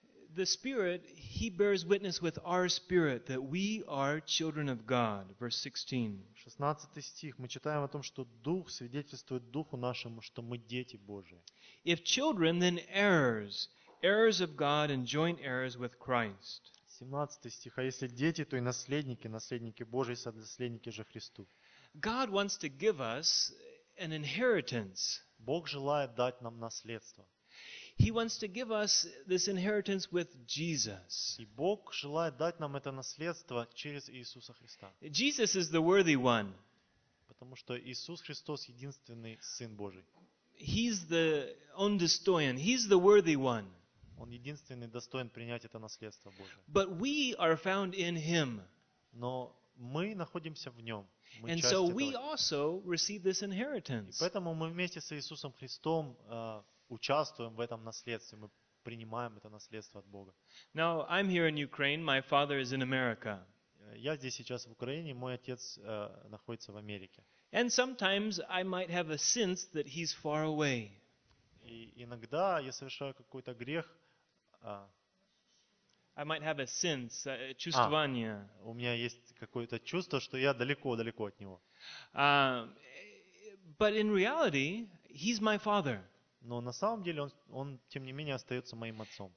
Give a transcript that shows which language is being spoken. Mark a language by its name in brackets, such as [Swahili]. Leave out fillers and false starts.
[English] The Spirit, He bears witness with our spirit that we are children of God. Verse 16. [Russian] 16 стих. Мы читаем о том, что Дух свидетельствует Духу нашему, что мы дети Божии. [English] If children, then heirs. Heirs of God and joint heirs with Christ. [Russian] 17 стих. А если дети, то и наследники, наследники Божии, сонаследники же Христу. [English] God wants to give us an inheritance. [Russian] Бог желает дать нам наследство. [English] He wants to give us this inheritance with Jesus. [Russian] И Бог желает дать нам это наследство через Иисуса Христа. [English] Jesus is the worthy one. [Russian] Потому что Иисус Христос единственный Сын Божий. [English] He's the undestoyen. He's the worthy one. [Russian] Он единственный достоин принять это наследство Божие. [English] But we are found in him. [Russian] Но мы находимся в нем. [English] And so we also receive this inheritance. [Russian] И поэтому мы вместе с Иисусом Христом участвуем в этом наследстве. Мы принимаем это наследство от Бога. [English] Now I'm here in Ukraine. My father is in America. [Russian] Я здесь сейчас в Украине. Мой отец находится в Америке. [English] And sometimes I might have a sense that he's far away. [Russian] И иногда я совершаю какой-то грех. [English] I might have a sense, чувствование. [Russian] У меня есть какое-то чувство, что я далеко-далеко от него. [English] But in reality, he's my father. [Russian] Но на самом деле он тем не менее остается моим отцом.